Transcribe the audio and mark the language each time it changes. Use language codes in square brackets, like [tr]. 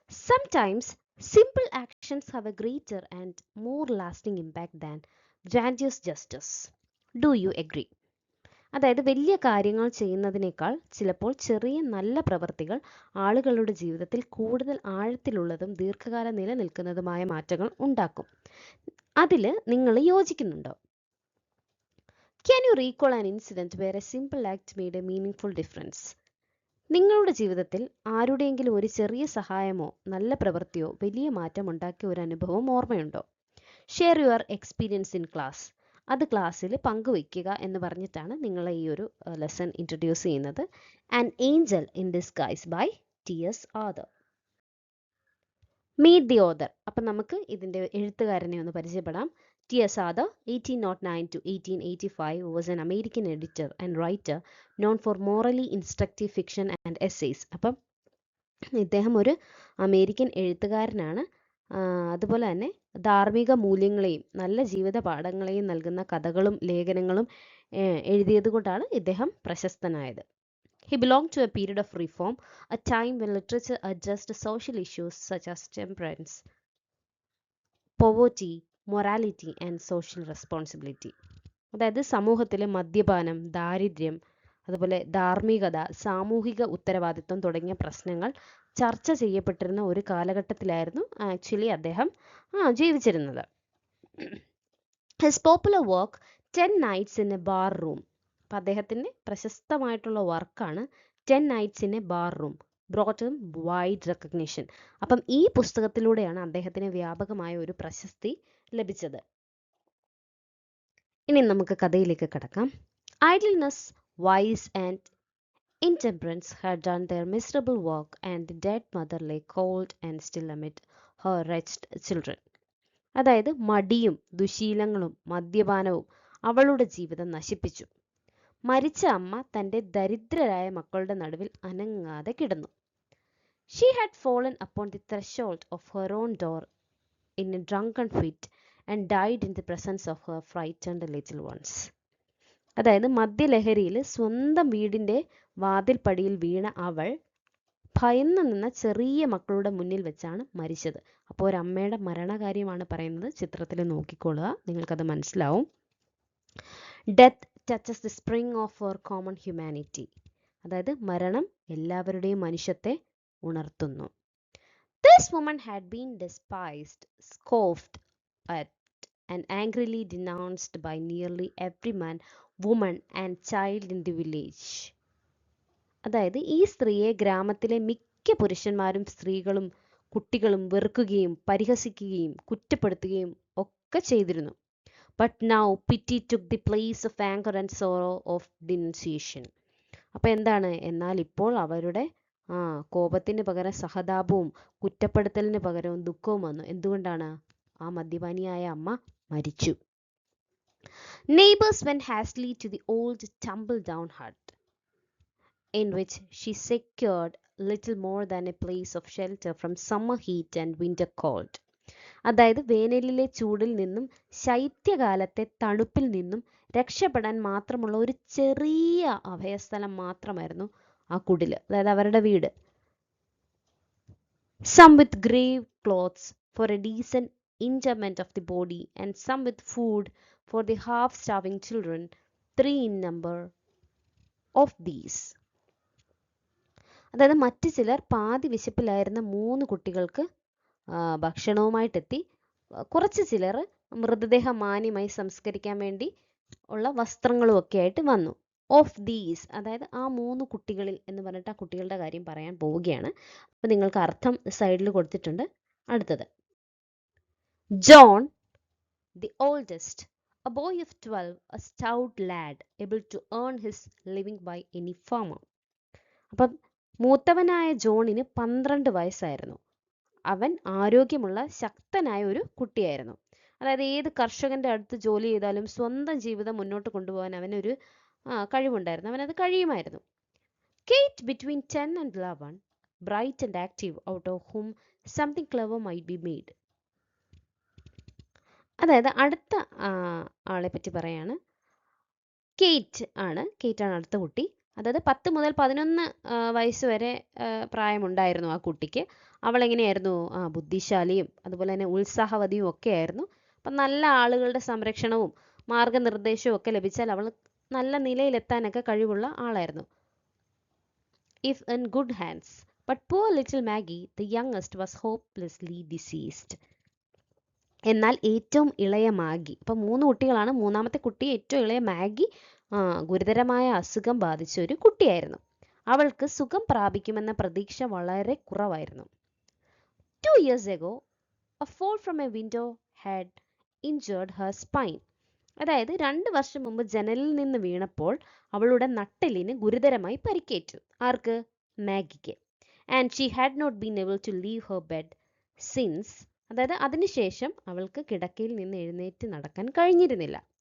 [en] Sometimes simple actions have a greater and more lasting impact than grandiose gestures. Do you agree? [ml] അതായത് വലിയ കാര്യങ്ങൾ ചെയ്യുന്നതിനേക്കാൾ ചിലപ്പോൾ ചെറിയ നല്ല പ്രവൃത്തികൾ ആളുകളുടെ ജീവിതത്തിൽ കൂടുതൽ ആഴത്തിലുള്ളതും ദീർഘകാലം നിലനിൽക്കുന്നതുമായ മാറ്റങ്ങൾ ഉണ്ടാക്കും. അതിൽ നിങ്ങൾ യോജിക്കുന്നുണ്ടോ? [en] Can you recall an incident where a simple act made a meaningful difference? [ml] നിങ്ങളുടെ ജീവിതത്തിൽ ആരുടെയെങ്കിലും ഒരു ചെറിയ സഹായമോ നല്ല പ്രവൃത്തിയോ വലിയ മാറ്റം ഉണ്ടാക്കിയ ഒരു അനുഭവം ഓർമ്മയുണ്ടോ? [en] Share your experience in class. [ml] അത് ക്ലാസ്സിൽ പങ്കുവയ്ക്കുക എന്ന് പറഞ്ഞിട്ടാണ് നിങ്ങളെ ഈ ഒരു ലെസൺ ഇൻട്രൊഡ്യൂസ് ചെയ്യുന്നത്. [en] An angel in disguise by T S. Arthur. Meet the author. [ml] അപ്പം നമുക്ക് ഇതിൻ്റെ എഴുത്തുകാരനെ ഒന്ന് പരിചയപ്പെടാം. [en] T.S. Adar, 1809 to 1885, was an American editor and writer known for morally instructive fiction and essays. [ml] അപ്പം ഇദ്ദേഹം ഒരു അമേരിക്കൻ എഴുത്തുകാരനാണ്. അതുപോലെ തന്നെ ധാർമ്മിക മൂല്യങ്ങളെയും നല്ല ജീവിത പാഠങ്ങളെയും നൽകുന്ന കഥകളും ലേഖനങ്ങളും എഴുതിയത് കൊണ്ടാണ് ഇദ്ദേഹം പ്രശസ്തനായത്. [en] He belonged to a period of reform, a time when literature addressed social issues such as temperance, poverty, morality and social responsibility. [ml] അതായത് സമൂഹത്തിലെ മദ്യപാനം, ദാരിദ്ര്യം, അതുപോലെ ധാർമ്മികത, സാമൂഹിക ഉത്തരവാദിത്വം തുടങ്ങിയ പ്രശ്നങ്ങൾ ചർച്ച ചെയ്യപ്പെട്ടിരുന്ന ഒരു കാലഘട്ടത്തിലായിരുന്നു ആക്ച്വലി അദ്ദേഹം ജീവിച്ചിരുന്നത്. [en] his popular work [ml] 10 Nights in a Bar Room. അപ്പം അദ്ദേഹത്തിൻ്റെ പ്രശസ്തമായിട്ടുള്ള വർക്കാണ് 10 Nights in a Bar Room. [en] Brought him wide recognition. [ml] അപ്പം ഈ പുസ്തകത്തിലൂടെയാണ് അദ്ദേഹത്തിന് വ്യാപകമായ ഒരു പ്രശസ്തി ലഭിച്ചത്. ഇനി നമുക്ക് കഥയിലേക്ക് കടക്കാം. [en] Idleness, vice and intemperance had done their miserable work, and the dead mother lay cold and still amid her wretched children. [ml] അതായത് മടിയും ദുശീലങ്ങളും മദ്യപാനവും അവളുടെ ജീവിതം നശിപ്പിച്ചു. മരിച്ച അമ്മ തൻ്റെ ദരിദ്രരായ മക്കളുടെ നടുവിൽ അനങ്ങാതെ കിടന്നു. [en] She had fallen upon the threshold of her own door in a drunken fit and died in the presence of her frightened little ones. [ml] അതായത് മദ്യലഹരിയിൽ സ്വന്തം വീടിൻ്റെ വാതിൽപ്പടിയിൽ വീണ അവൾ ഭയന്നു നിന്ന ചെറിയ മക്കളുടെ മുന്നിൽ വെച്ചാണ് മരിച്ചത്. അപ്പോൾ ഒരമ്മയുടെ മരണകാര്യമാണ് പറയുന്നത്. ചിത്രത്തിൽ നോക്കിക്കൊള്ളുക, നിങ്ങൾക്കത് മനസ്സിലാവും. [en] Death touches the spring of our common humanity. [ml] അതായത് മരണം എല്ലാവരുടെയും മനുഷ്യത്തെ ഉണർത്തുന്നു. [en] This woman had been despised, scoffed at, and angrily denounced by nearly every man, woman and child in the village. [ml] അതായത് ഈ സ്ത്രീയെ ഗ്രാമത്തിലെ മിക്ക പുരുഷന്മാരും സ്ത്രീകളും കുട്ടികളും വെറുക്കുകയും പരിഹസിക്കുകയും കുറ്റപ്പെടുത്തുകയും ഒക്കെ ചെയ്തിരുന്നു. [en] But now pity took the place of anger and sorrow of denunciation. [ml] അപ്പം എന്താണ്? എന്നാൽ ഇപ്പോൾ അവരുടെ കോപത്തിന് പകരം സഹതാപവും കുറ്റപ്പെടുത്തലിന് പകരവും ദുഃഖവും വന്നു. എന്തുകൊണ്ടാണ്? ആ മദ്യപാനിയായ അമ്മ മരിച്ചു. [en] Neighbors went hastily to the old tumble-down hut, in which she secured little more than a place of shelter from summer heat and winter cold. [ml] അതായത് വേനലിലെ ചൂടിൽ നിന്നും ശൈത്യകാലത്തെ തണുപ്പിൽ നിന്നും രക്ഷപ്പെടാൻ മാത്രമുള്ള ഒരു ചെറിയ അഭയസ്ഥലം മാത്രമായിരുന്നു ആ കുടില്, അതായത് അവരുടെ വീട്. [en] Some with grave clothes for a decent interment of the body, and some with food for the half-starving children, 3 in number of these. [ml] അതായത് മറ്റു ചിലർ പാതി വിശപ്പിലായിരുന്ന 3 കുട്ടികൾക്ക് ഭക്ഷണവുമായിട്ടെത്തി. കുറച്ച് ചിലർ മൃതദേഹം മാന്യമായി സംസ്കരിക്കാൻ വേണ്ടി ഉള്ള വസ്ത്രങ്ങളും ഒക്കെ ആയിട്ട് വന്നു. [en] of these, [ml] അതായത് ആ 3 കുട്ടികളിൽ എന്ന് പറഞ്ഞിട്ട് ആ കുട്ടികളുടെ കാര്യം പറയാൻ പോവുകയാണ്. അപ്പോൾ നിങ്ങൾക്ക് അർത്ഥം സൈഡിൽ കൊടുത്തിട്ടുണ്ട്. അടുത്തത്, [en] John the oldest, a boy of 12, a stout lad able to earn his living by any farmer. [ml] അപ്പം മൂത്തവനായ ജോണിന് 12 വയസ്സായിരുന്നു. അവൻ ആരോഗ്യമുള്ള ശക്തനായ ഒരു കുട്ടിയായിരുന്നു. അതായത് ഏത് കർഷകന്റെ അടുത്ത് ജോലി ചെയ്താലും സ്വന്തം ജീവിതം മുന്നോട്ട് കൊണ്ടുപോകാൻ അവനൊരു കഴിവുണ്ടായിരുന്നു. അവനത് കഴിയുമായിരുന്നു. [en] Kate, between 10 and 11, bright and active, out of whom something clever might be made. [ml] അതായത് അടുത്ത ആളെ പറ്റി പറയാണ്. കേറ്റ് ആണ് അടുത്ത കുട്ടി. അതായത് 10 മുതൽ 11 വയസ്സ് വരെ പ്രായമുണ്ടായിരുന്നു ആ കുട്ടിക്ക്. അവൾ എങ്ങനെയായിരുന്നു? ബുദ്ധിശാലിയും അതുപോലെ തന്നെ ഉത്സാഹവതിയും ഒക്കെ ആയിരുന്നു. അപ്പം നല്ല ആളുകളുടെ സംരക്ഷണവും മാർഗനിർദ്ദേശവും ഒക്കെ ലഭിച്ചാൽ അവൾ നല്ല നിലയിലെത്താനൊക്കെ കഴിവുള്ള ആളായിരുന്നു. [en] If in good hands. But poor little Maggie, the youngest, was hopelessly diseased. [ml] എന്നാൽ ഏറ്റവും ഇളയ മാഗി, അപ്പം 3 കുട്ടികളാണ്, മൂന്നാമത്തെ കുട്ടി ഏറ്റവും ഇളയ മാഗി ഗുരുതരമായ അസുഖം ബാധിച്ച ഒരു കുട്ടിയായിരുന്നു. അവൾക്ക് സുഖം പ്രാപിക്കുമെന്ന പ്രതീക്ഷ വളരെ കുറവായിരുന്നു. [en] 2 years ago, a fall from a window had injured her spine. [ml] അതായത് 2 വർഷം മുമ്പ് ജനലിൽ നിന്ന് വീണപ്പോൾ അവളുടെ നട്ടെല്ലിന് ഗുരുതരമായി പരിക്കേറ്റു. ആർക്ക്? മാഗിക്ക്. [en] And she had not been able to leave her bed since. [ml] അതായത് അതിനുശേഷം അവൾക്ക് കിടക്കയിൽ നിന്ന് എഴുന്നേറ്റ് നടക്കാൻ കഴിഞ്ഞിരുന്നില്ല.